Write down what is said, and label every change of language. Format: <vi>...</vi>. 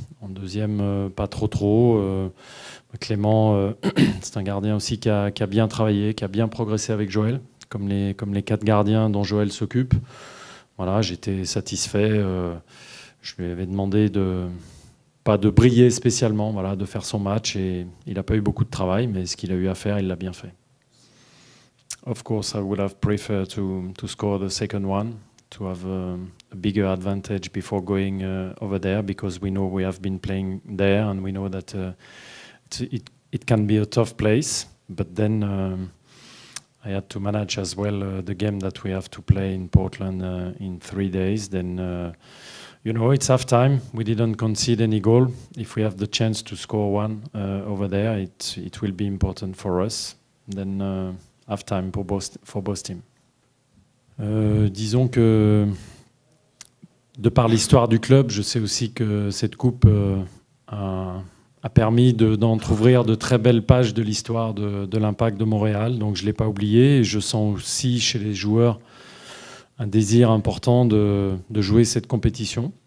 <fr>En deuxième, pas trop. Clément, c'est un gardien aussi qui a bien travaillé, qui a bien progressé avec Joël, comme les 4 gardiens dont Joël s'occupe. Voilà, j'étais satisfait. Je lui avais demandé pas de briller spécialement, voilà, de faire son match. Et il n'a pas eu beaucoup de travail, mais ce qu'il a eu à faire, il l'a bien fait.</fr> <en>Of course, I would have preferred to score the second one, to have a bigger advantage before going over there, because we know we have been playing there and we know that it can be a tough place. But then I had to manage as well the game that we have to play in Portland in 3 days. Then, you know, it's half time. We didn't concede any goal. If we have the chance to score one over there, it will be important for us. Then half-time for both teams.</en> <fr>Disons que, de par l'histoire du club, je sais aussi que cette coupe a permis d'entrouvrir de très belles pages de l'histoire de l'Impact de Montréal. Donc je ne l'ai pas oublié. Et je sens aussi chez les joueurs un désir important de jouer cette compétition.</fr>